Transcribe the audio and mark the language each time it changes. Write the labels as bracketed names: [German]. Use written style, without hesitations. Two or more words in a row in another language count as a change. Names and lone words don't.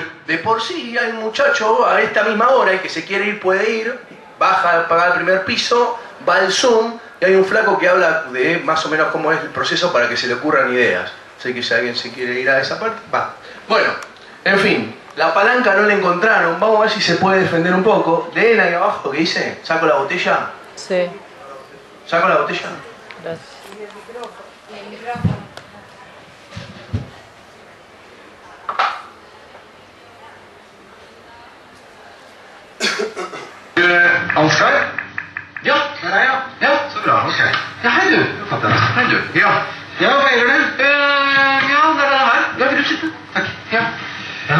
[Spanish] De por sí hay un muchacho a esta misma hora y que se quiere ir, puede ir, baja a pagar el primer piso, va al Zoom y hay un flaco que habla de más o menos cómo es el proceso para que se le ocurran ideas. Así que si alguien se quiere ir a esa parte, va. Bueno, en fin, la palanca no la encontraron. Vamos a ver si se puede defender un poco. Leen ahí abajo que dice, ¿saco la botella? Sí. ¿Saco la botella? Gracias. El micrófono. [Norwegian] Ansgar? Ja, der er jeg. Ja, så bra. Ok. Ja, hei du. Hei du. Ja. Ja, hva gjelder det? Ja, det er det her. Ja, vil du sitte? Takk. Ja. Ja.